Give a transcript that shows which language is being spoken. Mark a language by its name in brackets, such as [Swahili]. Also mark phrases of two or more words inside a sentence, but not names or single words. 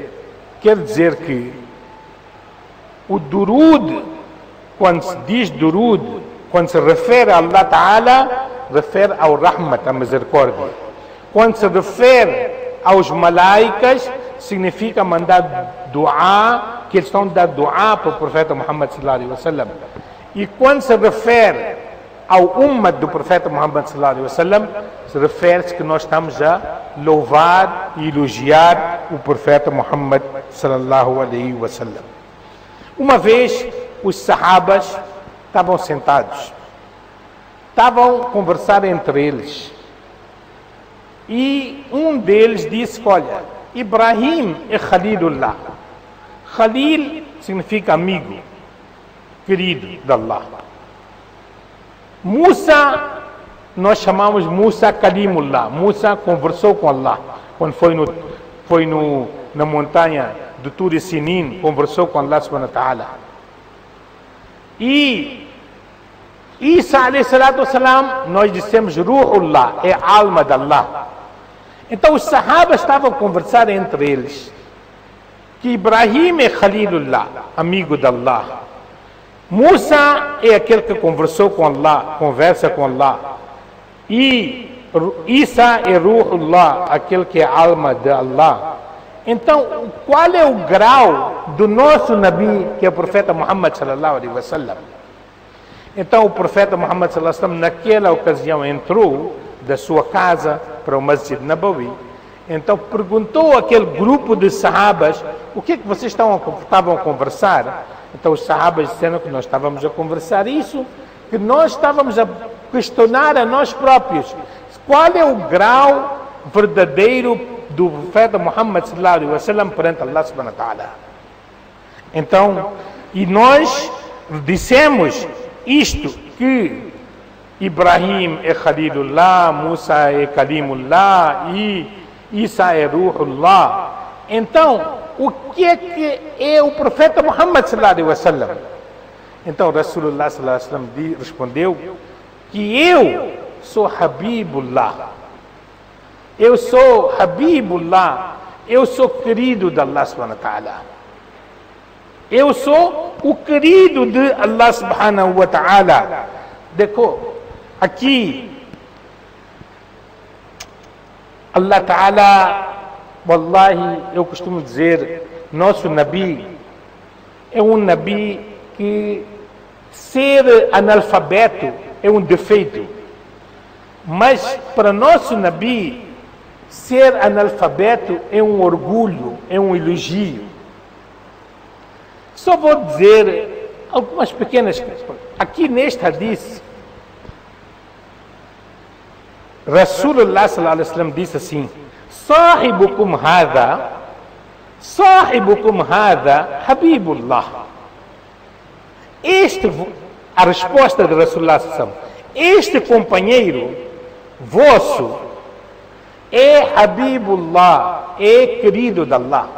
[Portuguese] Quer dizer que o durud, quando se diz durud, quando se refere a [Arabic] الله تعالى, [Portuguese] refere ao rahmat, a misericórdia. Quando se refere aos malaicas, significa mandar dua, que eles estão a dar dua para o profeta Muhammad [Arabic] صلى الله عليه وسلم. [Portuguese] E quando se refere ao ummat do profeta Muhammad [Arabic] صلى الله عليه وسلم, [Portuguese] se refere-se que nós estamos a louvar e elogiar o profeta Muhammad [Arabic] صلى الله عليه وسلم. [Portuguese] Uma vez os sahabas estavam sentados, estavam a conversar entre eles, e um deles disse: olha, Ibrahim é Khalilullah. Khalil significa amigo, querido de Allah. Musa, nós chamamos Musa Kalimullah. Musa conversou com Allah quando foi na montanha do Tur Sinin, conversou com Allah [Arabic] سبحانه وتعالى. [Portuguese] E Isa [Arabic] عليه الصلاة والسلام, [Portuguese] nós dissemos Ruhullah, é a alma de Allah. Então os sahabas estavam a conversar entre eles que Ibrahim é Khalilullah, amigo de Allah. Musa é aquele que conversou com Allah, conversa com Allah. E Isa é Ruhullah, aquele que é a alma de Allah. Então, qual é o grau do nosso Nabi, que é o profeta Muhammad [Arabic] صلى الله عليه وسلم? [Portuguese] Então, o profeta Muhammad [Arabic] صلى الله عليه وسلم, [Portuguese] naquela ocasião, entrou da sua casa para o Masjid Nabawi. Então, perguntou àquele grupo de sahabas: o que é que vocês estavam a conversar? Então, os sahabas disseram que nós estávamos a conversar isso, que nós estávamos a questionar a nós próprios. Qual é o grau verdadeiro do profeta Muhammad [Arabic] صلى الله عليه وسلم [Portuguese] perante Allah [Arabic] سبحانه وتعالى? [Portuguese] Então, e nós dissemos isto, que Ibrahim é Khalilullah, Musa é Kalimullah e Isa é Ruhullah. Então, o que é o profeta Muhammad [Arabic] صلى الله عليه وسلم? [Portuguese] Então Rasulullah [Arabic] صلى الله عليه وسلم [Portuguese] respondeu que eu sou Habibullah. Eu sou Habibullah. Eu sou querido de Allah [Arabic] سبحانه وتعالى. [Portuguese] Eu sou o querido de Allah [Arabic] سبحانه وتعالى. [Portuguese] Aqui [Arabic] الله تعالى والله, [Portuguese] eu costumo dizer, nosso Nabi é um Nabi que ser analfabeto é um defeito, mas para nosso Nabi ser analfabeto é um orgulho, é um elogio. Só vou dizer algumas pequenas coisas. Aqui neste hadith, Rasulullah [Arabic] صلى الله عليه وسلم [Portuguese] disse assim: [Arabic] صاحبكم هذا حبيب الله. [Portuguese] A resposta de Rasulullah [Arabic] صلى الله عليه وسلم, [Portuguese] este companheiro vosso é Habibullah, é querido de Allah.